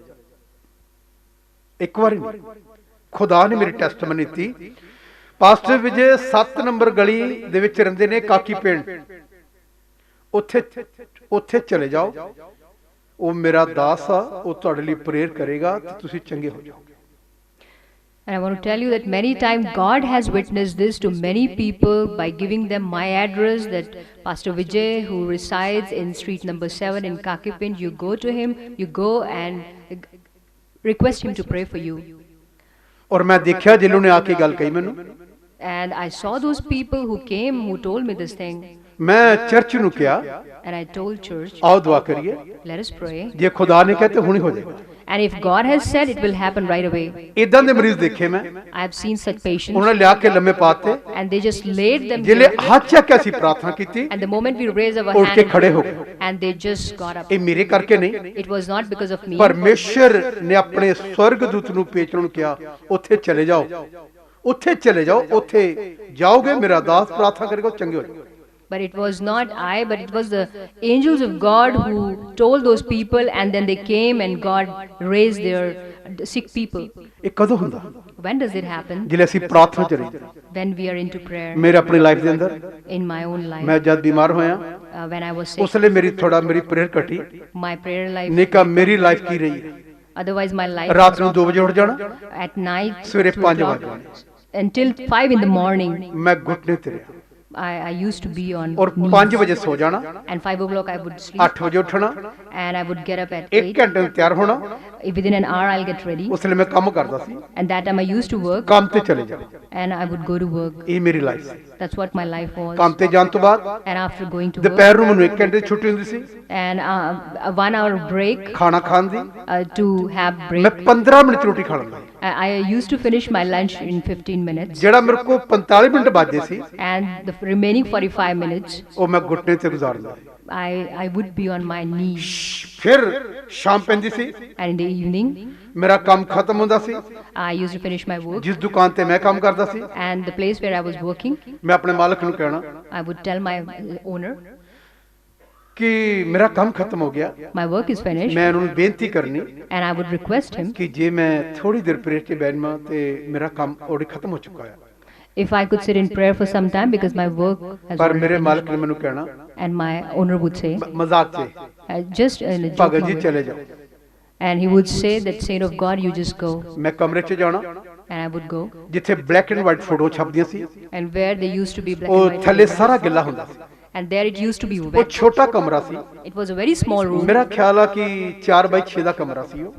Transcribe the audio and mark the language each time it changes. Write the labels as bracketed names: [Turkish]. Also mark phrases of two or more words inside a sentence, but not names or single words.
[Punjabi] ਇੱਕ ਵਾਰੀ ਨਹੀਂ, ਖੁਦਾ ਨੇ ਮੇਰੀ ਟੈਸਟਮਨੀ ਦਿੱਤੀ। ਪਾਸਟਰ ਵਿਜੇ 7 ਨੰਬਰ ਗਲੀ ਦੇ ਵਿੱਚ ਰਹਿੰਦੇ ਨੇ, ਕਾਕੀ ਪਿੰਡ, ਉੱਥੇ ਚਲੇ ਜਾਓ, ਉਹ ਮੇਰਾ ਦਾਸ ਆ, ਉਹ ਤੁਹਾਡੇ ਲਈ ਪ੍ਰੇਅਰ ਕਰੇਗਾ ਤੇ ਤੁਸੀਂ ਚੰਗੇ ਹੋ ਜਾਓਗੇ। [English] And I want to tell you that many times God has witnessed this to many people by giving them my address, that Pastor Vijay, who resides in street number 7 in Kakipin, you go to him, you go and request him to pray for you. [Punjabi] ਔਰ ਮੈਂ ਦੇਖਿਆ ਜਿਨ੍ਹਾਂ ਨੇ ਆ ਕੇ ਗੱਲ ਕਹੀ ਮੈਨੂੰ, [English] and I saw those people who came who told me this thing. [Punjabi] ਮੈਂ ਚਰਚ ਨੂੰ ਕਿਹਾ, [English] and I told church, [Punjabi] ਆਓ ਦੁਆ ਕਰੀਏ, [English] let us pray, [Punjabi] ਜੇ ਖੁਦਾ ਨੇ ਕਹੇ ਤੇ ਹੁਣੇ ਹੋ ਜਾਏਗਾ। [English] and if God has said, it will happen right away. [Punjabi] ਇਦਾਂ ਦੇ ਮਰੀਜ਼ ਦੇਖੇ ਮੈਂ, [English] I have seen such patients, [Punjabi] ਉਹਨਾਂ ਲਿਆ ਕੇ ਲੰਮੇ ਪਾਤੇ, [English] and they just laid them [Punjabi] ਜਿਹੜੇ [English] here, [Punjabi] ਹੱਥ ਚੱਕ ਕੇ ਅਸੀਂ ਪ੍ਰਾਰਥਨਾ ਕੀਤੀ, [English] and the moment we raised our [Punjabi] ਉੱਠ ਕੇ [English] hand, [Punjabi] ਖੜੇ ਹੋ ਗਏ। [English] and they just got up. [Punjabi] ਇਹ ਮੇਰੇ ਕਰਕੇ ਨਹੀਂ, [English] It was not because of me. [Punjabi] ਪਰਮੇਸ਼ਰ ਨੇ ਆਪਣੇ ਸਵਰਗਦੂਤ ਨੂੰ ਭੇਜਣ ਨੂੰ ਕਿਹਾ, ਉੱਥੇ ਚਲੇ ਜਾਓ, ਉੱਥੇ ਚਲੇ ਜਾਓ, ਉੱਥੇ ਜਾਓਗੇ, ਮੇਰਾ ਦਾਸ ਪ੍ਰਾਰਥਨਾ ਕਰੇਗਾ, ਚੰਗੇ ਹੋ ਜਾਓਗੇ। [English] But it was not I, but it was the angels of God who told those people, and then they came and God raised their sick people. [Punjabi] ਇਹ ਕਦੋਂ ਹੁੰਦਾ? [English] When does it happen? [Punjabi] ਜਿਲੇ ਅਸੀਂ ਪ੍ਰਾਰਥਨਾ ਚ ਰਹੀਏ। [English] When we are into prayer. [Punjabi] ਮੇਰੇ ਆਪਣੀ ਲਾਈਫ ਦੇ ਅੰਦਰ, [English] in my own life, [Punjabi] ਮੈਂ ਜਦ ਬਿਮਾਰ ਹੋਇਆ, [English] when I was sick, [Punjabi] ਉਸ ਲਈ ਮੇਰੀ ਪ੍ਰੇਅਰ ਘਟੀ। [English] my prayer life, [Punjabi] ਨਹੀਂ ਕਾ ਮੇਰੀ ਲਾਈਫ ਕੀ ਰਹੀ ਹੈ? [English] otherwise my life, [Punjabi] ਰਾਤ ਨੂੰ 2 ਵਜੇ ਉੱਠ ਜਾਣਾ, [English] at night, [Punjabi] ਸਵੇਰੇ 2 5 [English] o'clock, [Punjabi] ਵਜੇ [English] until 5 in the morning, [Punjabi] ਮੈਂ ਘੁਟਨੇ ਤੇ ਰਿਹਾ, [English] I used to be on [Punjabi] ਔਰ [English] knees. [Punjabi] 5 ਵਜੇ ਸੋ ਜਾਣਾ, [English] And 5 o'clock I would sleep, [Punjabi] 8 ਵਜੇ ਉੱਠਣਾ, [English] and I would get up at [Punjabi] 1 ਘੰਟੇ ਨੂੰ ਤਿਆਰ ਹੋਣਾ। [English] within an hour I'll get ready, [Punjabi] ਉਸ ਲਈ ਮੈਂ ਕੰਮ ਕਰਦਾ ਸੀ, [English] and that time I used to work, [Punjabi] ਕੰਮ ਤੇ ਚਲੇ ਜਾਣਾ। [English] and I would go to work. [Punjabi] ਇਹ ਮੇਰੀ ਲਾਈਫ ਸੀ। [English] That's what my life was. [Punjabi] ਕੰਮ ਤੇ ਜਾਣ ਤੋਂ ਬਾਅਦ [English] And after going to work, [Punjabi] ਦੁਪਹਿਰ ਨੂੰ ਮੈਨੂੰ 1 ਘੰਟੇ ਦੀ ਛੁੱਟੀ ਹੁੰਦੀ ਸੀ, [English] and a 1 hour break, [Punjabi] ਖਾਣਾ ਖਾਣ ਦੀ। [English] to have [Punjabi] ਮੈਂ [English] break. [Punjabi] 15 ਮਿੰਟ 'ਚ ਰੋਟੀ ਖਾ ਲੈਂਦਾ, [English] I used to finish my lunch in 15 minutes, [Punjabi] ਜਿਹੜਾ ਮੇਰੇ ਕੋਲ 45 ਮਿੰਟ ਬਾਜੇ ਸੀ, [English] and the remaining 45 minutes [Punjabi] ਉਹ ਮੈਂ ਘੁਟਨੇ ਤੇ ਗੁਜ਼ਾਰਦਾ। [English] I would be on my knees. [Punjabi] ਫਿਰ ਸ਼ਾਮ ਪੈਂਦੀ ਸੀ, [English] And in the evening [Punjabi] ਮੇਰਾ ਕੰਮ ਖਤਮ ਹੁੰਦਾ ਸੀ, [English] I used to finish my work, [Punjabi] ਜਿਸ ਦੁਕਾਨ ਤੇ ਮੈਂ ਕੰਮ ਕਰਦਾ ਸੀ, [English] and the place where I was working, [Punjabi] ਮੈਂ ਆਪਣੇ ਮਾਲਕ ਨੂੰ ਕਹਿਣਾ [English] I would tell my owner, [Punjabi] ਕਿ ਮੇਰਾ ਕੰਮ ਖਤਮ ਹੋ ਗਿਆ, [English] my work is finished, [Punjabi] ਮੈਂ ਉਹਨੂੰ ਬੇਨਤੀ ਕਰਨੀ [English] and I would request him, [Punjabi] ਕਿ ਜੇ ਮੈਂ ਥੋੜੀ ਦੇਰ ਪ੍ਰੇਅਰ 'ਚ ਬੈਠਾਂ ਤੇ ਮੇਰਾ ਕੰਮ already ਖਤਮ ਹੋ ਚੁੱਕਾ ਹੈ। [English] if I could sit in prayer for some time, because my work has [Punjabi] ਪਰ [English] already [Punjabi] ਮੇਰੇ [English] finished. [Punjabi] ਮਾਲਕ ਨੇ ਮੈਨੂੰ ਕਹਿਣਾ [English] And my owner would say, [Punjabi] ਮਜ਼ਾਕ 'ਚ, [English] just in a joke [Punjabi] ਭਗਤ ਜੀ [English] manner, [Punjabi] ਚਲੇ ਜਾਓ। [English] and he would say that, saint of God, you just go, [Punjabi] ਮੈਂ ਕਮਰੇ 'ਚ ਜਾਣਾ, [English] and I would go, [Punjabi] ਜਿੱਥੇ [English] black and white photo [Punjabi] ਛਪਦੀਆਂ ਸੀ, [English] and where they used to be black [Punjabi] ਉਹ [English] and white [Punjabi] ਥੱਲੇ [English] photographs, [Punjabi] ਸਾਰਾ ਗਿੱਲਾ ਹੁੰਦਾ ਸੀ, [English] and there it used to be [Punjabi] ਉਹ [English] wet. [Punjabi] ਛੋਟਾ ਕਮਰਾ ਸੀ, [English] It was a very small room, [Punjabi] ਮੇਰਾ ਖਿਆਲ ਆ ਕਿ 4x6 ਦਾ ਕਮਰਾ ਸੀ ਉਹ,